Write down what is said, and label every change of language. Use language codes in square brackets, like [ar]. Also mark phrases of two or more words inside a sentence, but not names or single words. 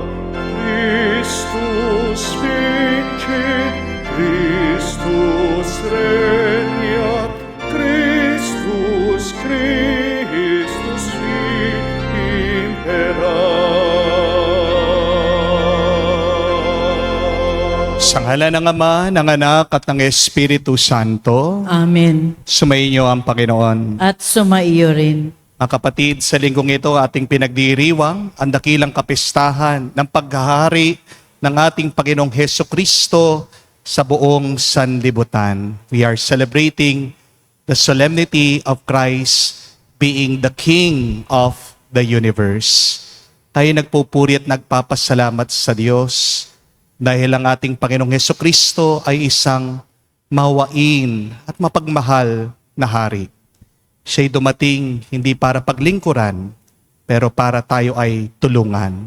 [la] Christus vincit, Christus regnat, Christus, Christus imperat. [tl] Sa ngalan ng Ama, ng Anak, at ng Espiritu Santo. Amen. Sumainyo ang Panginoon. At sumaiyo rin. Mga kapatid, sa linggong ito ating pinagdiriwang ang dakilang kapistahan ng paghahari ng ating Panginoong Hesukristo sa buong sanlibutan. [en] We are celebrating the solemnity of Christ being the King of the universe. [tl] Tayo nagpupuri at nagpapasalamat sa Diyos dahil ang ating Panginoong Hesukristo ay isang mawain at mapagmahal na hari. Siya'y dumating hindi para paglingkuran, pero para tayo ay tulungan.